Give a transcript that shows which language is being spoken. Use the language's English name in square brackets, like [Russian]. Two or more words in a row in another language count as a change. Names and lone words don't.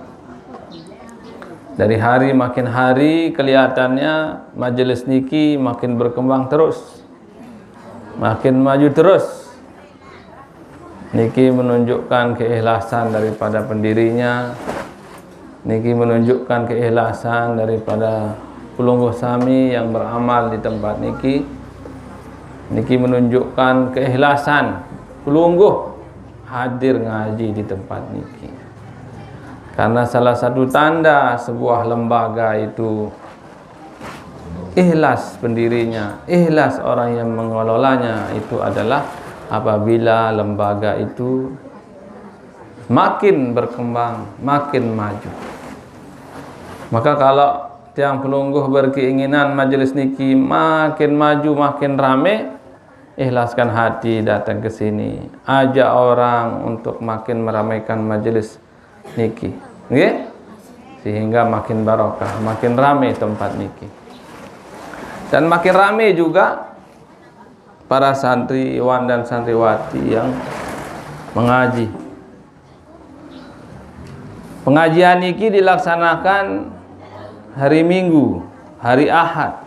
[Indonesian] Dari hari makin hari kelihatannya majelis niki makin berkembang terus, makin maju terus. Niki menunjukkan keikhlasan daripada pendirinya. Niki menunjukkan keikhlasan daripada [Sasak] pelungguh sami [Indonesian] yang beramal di tempat niki. Niki menunjukkan keikhlasan pelungguh hadir ngaji di tempat niki. Karena salah satu tanda sebuah lembaga itu ikhlas pendirinya, ikhlas orang yang mengelolanya, itu adalah apabila lembaga itu makin berkembang, makin maju. Maka kalau [Sasak] tiang pelungguh [Indonesian] berkeinginan majelis niki makin maju, makin rame, ikhlaskan hati datang ke sini, ajak orang untuk makin meramaikan majelis niki, nggih? Sehingga makin barokah, makin rame tempat niki. Dan makin rame juga para santriwan dan santriwati yang mengaji. Pengajian niki dilaksanakan hari Minggu, hari Ahad.